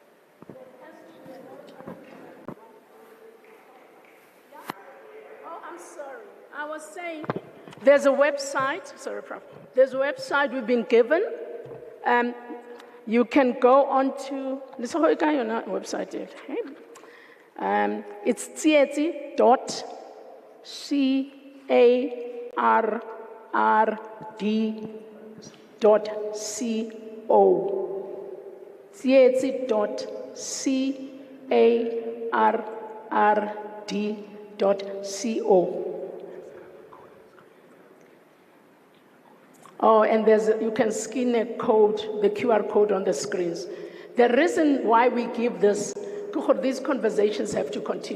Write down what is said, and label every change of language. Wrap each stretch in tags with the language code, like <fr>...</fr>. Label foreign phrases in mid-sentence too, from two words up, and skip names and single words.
<en>There has to be another yeah? Oh, I'm sorry. I was saying there's a website, sorry, Prof. There's a website we've been given. You can go on to, this whole guy on our website. It's tsietsi.carrd.co. tsietsi.carrd.co. Oh, and you can scan a code, the QR code on the screens. The reason why we give this, these conversations have to continue.</en>